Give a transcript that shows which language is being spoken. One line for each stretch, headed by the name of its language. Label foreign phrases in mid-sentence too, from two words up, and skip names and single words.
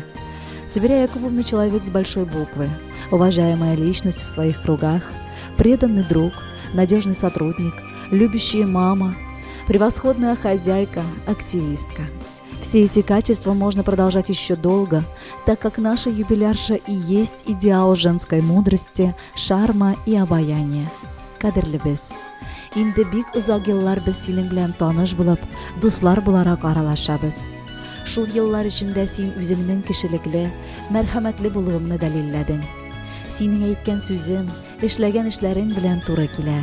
Russian: Сабира Якубовна – человек с большой буквы, уважаемая личность в своих кругах, преданный друг, надежный сотрудник, любящая мама, превосходная хозяйка, активистка. Все эти качества можно продолжать еще долго, так как наша юбилярша и есть идеал женской мудрости, шарма и обаяния.
Tatar: Кадерлі біз. Инде бик узак еллар без синең белән таныш булып, дуслар буларак аралашабыз. Шул еллар эчендә син үзеңнең кешелекле, мәрхәмәтле булуыңны дәлилләдең. Синең әйткән сүзең, эшләгән эшләрең белән туры килә.